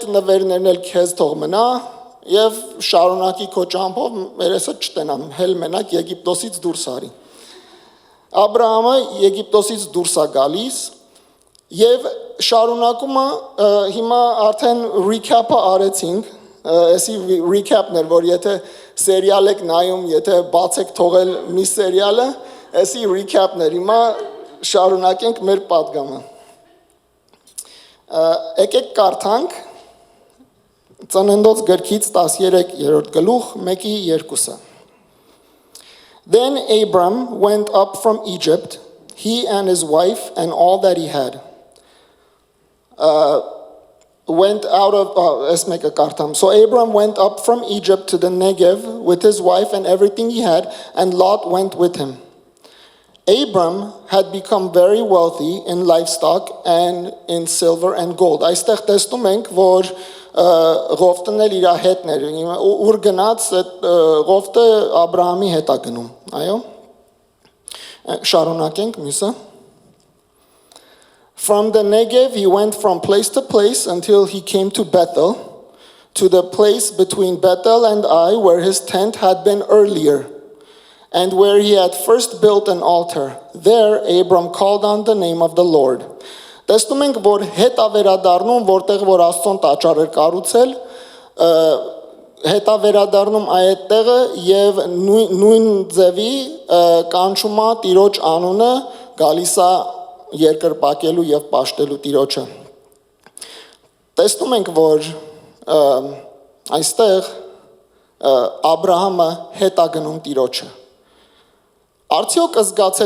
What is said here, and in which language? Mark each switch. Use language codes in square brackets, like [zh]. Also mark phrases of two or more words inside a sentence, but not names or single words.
[hy] նվերներն էլ քեզ թող մնա եւ շարունակի քո ճամփով, երեսը չտենամ, հել մենակ Եգիպտոսից դուրս արի»։ Աբրահամը Եգիպտոսից դուրս է գալիս եւ շարունակումը հիմա արդեն recap-ը արեցինք, այսի recap-ներ, որ եթե սերիալ եք նայում, եթե բաց եք թողել մի սերիալը, այսի recap-ներ, հիմա շարունակենք մեր պատգամը։ Եկեք կարդանք Ծննդոց գրքից 13-րդ գլուխ 1-2-ը։ [en] Then Abram went up from Egypt, he and his wife and all that he had. Went out of So Abram went up from Egypt to the Negev with his wife and everything he had, and Lot went with him. Abram had become very wealthy in livestock and in silver and gold. [hy] Այստեղ տեսնում ենք, որ Ղովտն էլ իր հետն էր, ուր գնաց Ղովտը Աբրահամի հետ է գնում, այո։ Շարունակենք մյուսը։ [en] From the Negev, he went from place to place until he came to Bethel, to the place between Bethel and Ai, where his tent had been earlier, and where he had first built an altar. There, Abram called on the name of the Lord. [hy] Տեսնում ենք, որ հետ ավերադառնում, որտեղ որ Աստծոն տաճար էր կառուցել, հետ ավերադառնում այդ տեղը եւ նույն ձևի կանչում է Տիրոջ անունը, գալիս է երկրպագելու եւ պաշտելու Տիրոջը։ Տեսնում ենք, որ այստեղ Աբրահամը հետ է գնում Տիրոջը։ Արդյոք զգացել